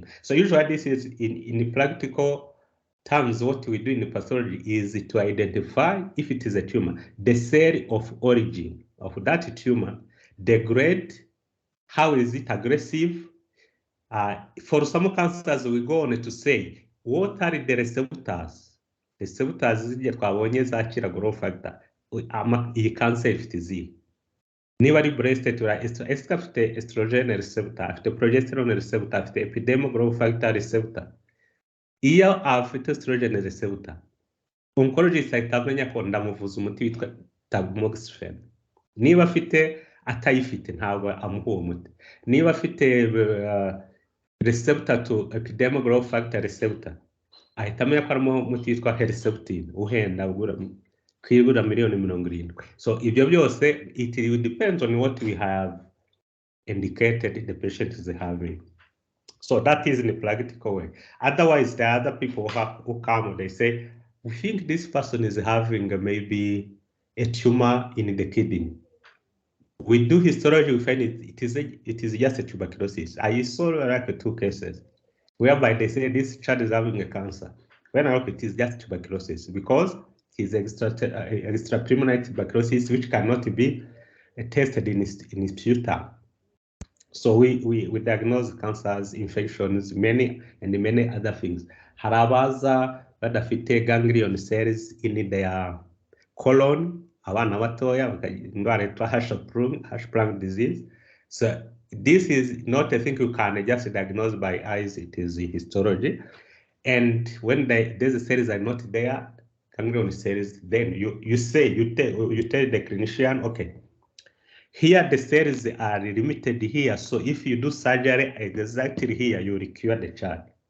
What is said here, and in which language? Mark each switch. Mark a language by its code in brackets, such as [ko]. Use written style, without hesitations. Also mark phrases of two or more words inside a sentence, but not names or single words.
[en] So usually this is in practical terms, what we do in pathology is to identify if it is a tumor, the cell of origin of that tumor, the grade, how is it aggressive? For some cancers, we go on to say, what are the receptors? [rw] Receptors zirya twabonye zakira [en] growth factor. [rw] Iyi cancer ifite izihe? Niba ari breast afite [en] estrogen receptor, [rw] afite [en] progesterone receptor, [rw] afite [en] epidermal growth factor receptor. [rw] Iyo afite [en] estrogen receptor, [rw] oncologist ahita amenya ko ndamuvuza umuti witwa tamoxifen. Niba afite atayifite ntabwo amuha uwo muti. Niba afite [en] receptor to epidermal growth factor receptor, [rw] ahita amenya ko arimo umuti witwa [en] herceptin [rw] uhenda kwigura miliyoni 70. [en] So [rw] ibyo byose [en] it will depend on what we have indicated the patient is having. So that is in the practical way. Otherwise, there are other people who come, they say, we think this person is having maybe a tumor in the kidney. We do histology, we find it is just a tuberculosis. I saw like 2 cases whereby they say this child is having a cancer. When I hope it is just tuberculosis because it's extrapulmonary tuberculosis which cannot be tested in sputum. So we diagnose cancers, infections, many other things. [rw] Hari abaza badafite [en] ganglion cells in their colon, [rw] abana batoya indwara yitwa [en] Hirschsprung disease. So this is not a thing you can just diagnose by eyes, it is histology. And when these cells are not there, ganglion cells, then you tell the clinician, okay, here the cells are limited here, so if you do surgery exactly here, you will cure the child.